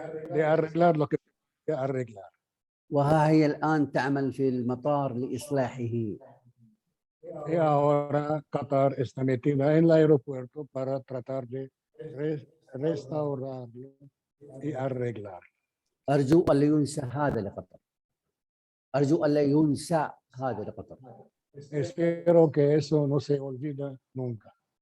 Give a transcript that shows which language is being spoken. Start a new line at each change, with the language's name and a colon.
Spanish: de arreglar lo que hay que arreglar.
Arabic: وها هي الآن تعمل في المطار لإصلاحه.
Spanish: Y ahora Qatar está metida en el aeropuerto para tratar de restaurarlo y arreglar.
Arabic: أرجو أن لا ينسى هذا لقطر. أرجو أن لا ينسى هذا لقطر.
Spanish: Espero que eso no se olvida nunca.